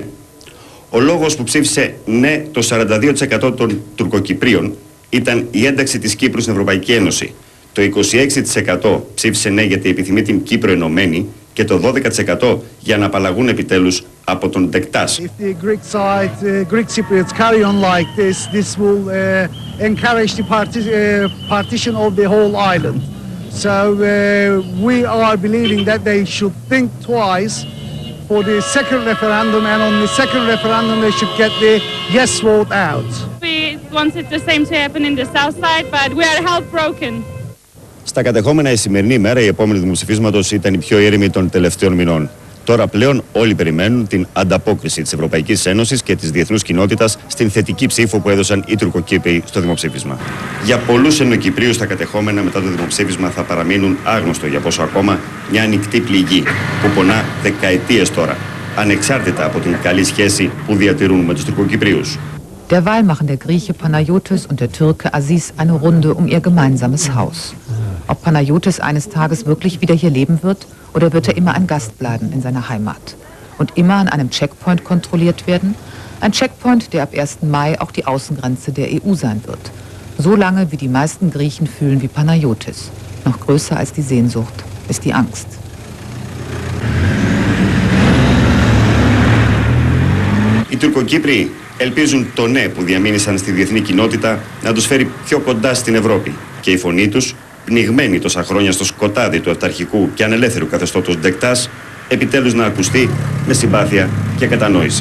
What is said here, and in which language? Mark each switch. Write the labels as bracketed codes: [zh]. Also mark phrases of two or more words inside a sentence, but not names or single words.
[el] Ο λόγος που ψήφισε ναι το 42% των Τουρκοκυπρίων ήταν η ένταξη της Κύπρου στην Ευρωπαϊκή Ένωση. Το 26% ψήφισε ναι γιατί επιθυμεί την Κύπρο ενωμένη και το 12% για να απαλλαγούν επιτέλους από τον Ντενκτάς. [en] If the Greek side, Greek Cypriots carry on like this will encourage the partition of the whole island. So we are believing that they should think twice for the second referendum, and on the second referendum they should get the yes vote out. We wanted the same to happen in the south side, but we are heartbroken. [el] Στα κατεχόμενα η σημερινή ημέρα, η επόμενη δημοψηφίσματος, ήταν η πιο ήρεμη των τελευταίων μηνών. Τώρα πλέον όλοι περιμένουν την ανταπόκριση της Ευρωπαϊκής Ένωσης και της διεθνούς κοινότητας στην θετική ψήφο που έδωσαν οι Τουρκοκύπροι στο δημοψήφισμα. Για πολλούς Εννοκυπρίους τα κατεχόμενα μετά το δημοψήφισμα θα παραμείνουν άγνωστο για πόσο ακόμα μια ανοιχτή πληγή που πονά δεκαετίες τώρα, ανεξάρτητα από την καλή σχέση που διατηρούν με τους Τουρκοκυπρίους. [de] Der wahlmachende Grieche Panayotis und der Türke Aziz eine Runde um ihr gemeinsames Haus. Ob Panayotis eines Tages wirklich wieder hier leben wird oder wird er immer ein Gast bleiben in seiner Heimat und immer an einem Checkpoint kontrolliert werden? Ein Checkpoint, der ab 1. Mai auch die Außengrenze der EU sein wird. So lange, wie die meisten Griechen fühlen wie Panayotis. Noch größer als die Sehnsucht ist die Angst. [el] Οι Τουρκοκύπροι ελπίζουν το ναι που διαμήνυσαν στη διεθνή κοινότητα να τους φέρει πιο κοντά στην Ευρώπη και η φωνή τους, πνιγμένη τόσα χρόνια στο σκοτάδι του αυταρχικού και ανελεύθερου καθεστώτος Ντενκτάς, επιτέλους να ακουστεί με συμπάθεια και κατανόηση.